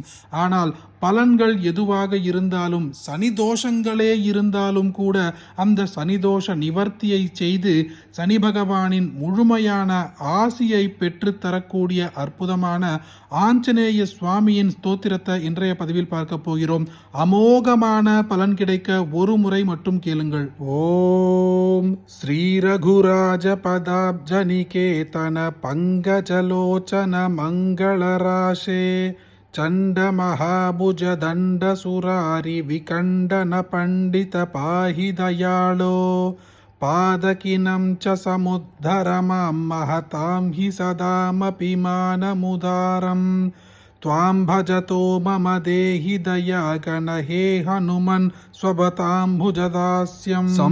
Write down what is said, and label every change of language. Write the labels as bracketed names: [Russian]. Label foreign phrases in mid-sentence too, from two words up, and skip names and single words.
[Tamil] ஆனால் பலன்கள் எதுவாக இருந்தாலும், சனி தோஷங்களே இருந்தாலும் கூட அந்த சனி தோஷ நிவர்த்தியை செய்து சனி பகவானின் முழுமையான ஆசியை பெற்று தரக்கூடிய அற்புதமான ஆஞ்சநேய சுவாமியின் ஸ்தோத்திரத்தை இன்றைய பதிவில் பார்க்க போகிறோம். அமோகமான பலன் கிடைக்க ஒரு முறை மட்டும் கேளுங்கள். [Sanskrit] ॐ श्री रघुराज पदाब्ज निकेतन पङ्कजलोचन मङ्गलराशे चंड महाभुज दंड सुरारि विकंडन पंडित पाहि दयालो पादकिनं च समुद्धर मां महतां हि सदामपि मानमुदारं त्वां भजतो मम देहि दयागण हे हनुमन् स्वभताम्बुजदास्यं